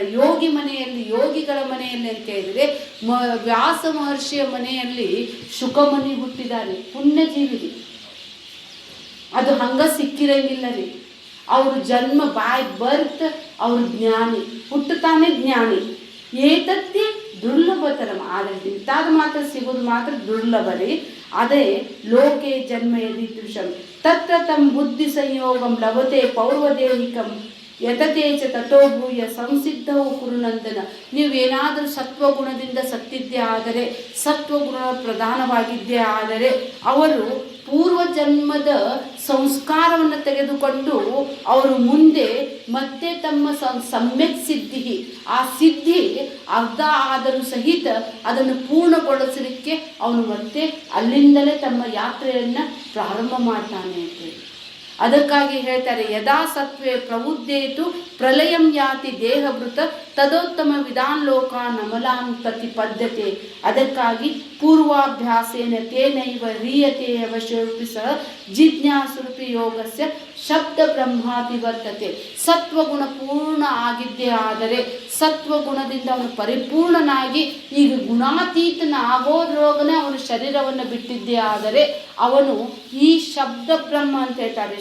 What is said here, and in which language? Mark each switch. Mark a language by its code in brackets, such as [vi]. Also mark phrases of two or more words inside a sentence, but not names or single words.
[kn] ಯೋಗಿ ಮನೆಯಲ್ಲಿ, ಯೋಗಿಗಳ ಮನೆಯಲ್ಲಿ ಅಂತ ಹೇಳಿದರೆ ವ್ಯಾಸ ಮಹರ್ಷಿಯ ಮನೆಯಲ್ಲಿ ಶುಕಮುನಿ ಹುಟ್ಟಿದ್ದಾರೆ. ಪುಣ್ಯಜೀವಿ. ಅದು ಹಂಗ ಸಿಕ್ಕಿರಂಗಿಲ್ಲ ರೀ. ಅವ್ರ ಜನ್ಮ [en] by birth [kn] ಅವ್ರ ಜ್ಞಾನಿ, ಹುಟ್ಟುತ್ತಾನೆ ಜ್ಞಾನಿ. [sa] ಏತತ್ತಿ ದುರ್ಲಭತರಂ. [kn] ಆದರೆ ಇಂಥದ್ದು ಮಾತ್ರ ಸಿಗೋದು ಮಾತ್ರ ದುರ್ಲಭ ರೀ. [sa] ಅದೇ ಲೋಕೆ ಜನ್ಮ ಯದೀದೃಶಂ ತತ್ರ ತಂ ಬುದ್ಧಿ ಸಂಯೋಗಂ ಲಭತೆ ಪೌರ್ವದೇಹಿಕಂ ಯತತೆ ಚ ತಥೋ ಭೂಯ ಸಂಸಿದ್ಧವು ಕುರುನಂದನ. [kn] ನೀವೇನಾದರೂ ಸತ್ವಗುಣದಿಂದ ಸತ್ತಿದ್ದೇ ಆದರೆ, ಸತ್ವಗುಣ ಪ್ರಧಾನವಾಗಿದ್ದೇ ಆದರೆ ಅವರು ಪೂರ್ವಜನ್ಮದ ಸಂಸ್ಕಾರವನ್ನು ತೆಗೆದುಕೊಂಡು ಅವರು ಮುಂದೆ ಮತ್ತೆ ತಮ್ಮ ಸಮ್ಯಕ್ ಸಿದ್ಧಿ, ಆ ಸಿದ್ಧಿ ಅರ್ಧ ಆದರೂ ಸಹಿತ ಅದನ್ನು ಪೂರ್ಣಗೊಳಿಸಲಿಕ್ಕೆ ಅವನು ಮತ್ತೆ ಅಲ್ಲಿಂದಲೇ ತಮ್ಮ ಯಾತ್ರೆಯನ್ನು ಪ್ರಾರಂಭ ಮಾಡ್ತಾನೆ ಅಂತೇಳಿ. ಅದಕ್ಕಾಗಿ ಹೇಳ್ತಾರೆ [sa] ಯದಾ ಸತ್ವೇ ಪ್ರಬುದ್ಧೇತು ಪ್ರಲಯಂ ಯಾತಿ ದೇಹಭೃತ ತದೋತ್ತಮ ವಿಧಾನ್ ಲೋಕ ನಮಲಾಂ ಪ್ರತಿಪದ್ಯತೆ. ಅದಕ್ಕಾಗಿ ಪೂರ್ವಾಭ್ಯಾಸೇನ ತೇನೈವ ಹ್ರೀಯತೆ ಅವಶ್ಯರೂಪಿ ಸಹ ಜಿಜ್ಞಾಸುರೂಪಿ ಯೋಗಸ್ಯ ಶಬ್ದ ಬ್ರಹ್ಮಾತಿ ವರ್ತತೆ. [kn] ಸತ್ವಗುಣ ಪೂರ್ಣ ಆಗಿದ್ದೇ ಆದರೆ, ಸತ್ವಗುಣದಿಂದ ಅವನು ಪರಿಪೂರ್ಣನಾಗಿ ಈಗ ಗುಣಾತೀತನ ಆಗೋದ್ರೊಳಗನೆ ಅವನು ಶರೀರವನ್ನು ಬಿಟ್ಟಿದ್ದೇ ಆದರೆ ಅವನು ಈ ಶಬ್ದ ಬ್ರಹ್ಮ ಅಂತ ಹೇಳ್ತಾರೆ.